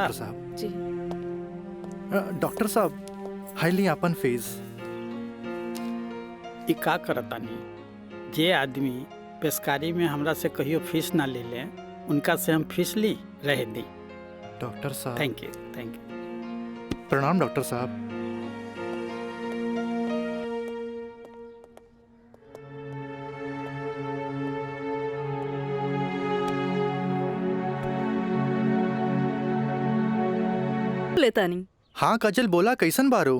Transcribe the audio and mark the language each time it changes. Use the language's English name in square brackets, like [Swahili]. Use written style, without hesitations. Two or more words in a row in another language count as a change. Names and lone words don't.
[Bhojpuri] डॉक्टर साहब। जी डॉक्टर साहब हाईली अपन फीस। ई का करतानी, जे आदमी पेशकारी में हमरा से कहियो फीस ना ले ले, उनका से हम फीस ली रह दी। डॉक्टर साहब [English] thank you, thank you. [Bhojpuri] प्रणाम डॉक्टर साहब। लेता नहीं। हाँ काजल बोला कैसन बारू?